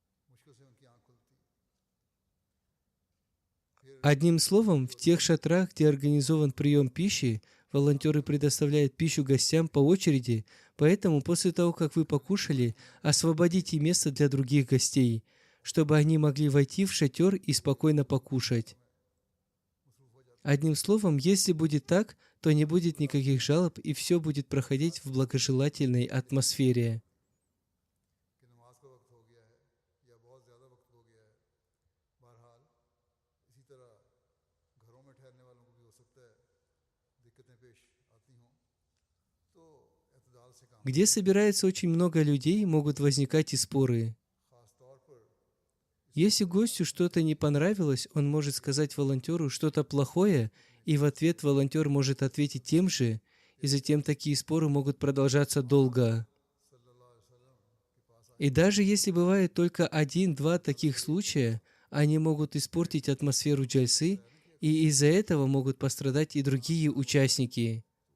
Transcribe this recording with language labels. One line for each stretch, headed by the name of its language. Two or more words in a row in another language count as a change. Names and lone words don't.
Russian: Одним словом, в тех шатрах, где организован прием пищи, волонтеры предоставляют пищу гостям по очереди, поэтому после того, как вы покушали, освободите место для других гостей, чтобы они могли войти в шатер и спокойно покушать. Одним словом, если будет так, то не будет никаких жалоб, и все будет проходить в благожелательной атмосфере.
Urdu: کہ نماز کا وقت ہو گیا ہے یا بہت زیادہ وقت ہو گیا ہے. بہرحال اسی طرح گھروں میں ٹھہرنے والوں کو بھی ہو سکتا ہے دقتیں پیش آتی ہوں، تو اعتدال سے کام
Russian: Где собирается очень много людей, могут возникать и споры.
Urdu: خاص طور پر
Russian: Если гостю что-то не понравилось, он может сказать волонтеру что-то плохое, и в ответ волонтер может ответить тем же, и затем такие споры могут продолжаться долго. И даже если бывает только один-два таких случая, они могут испортить атмосферу джальсы, и из-за этого могут пострадать и другие участники.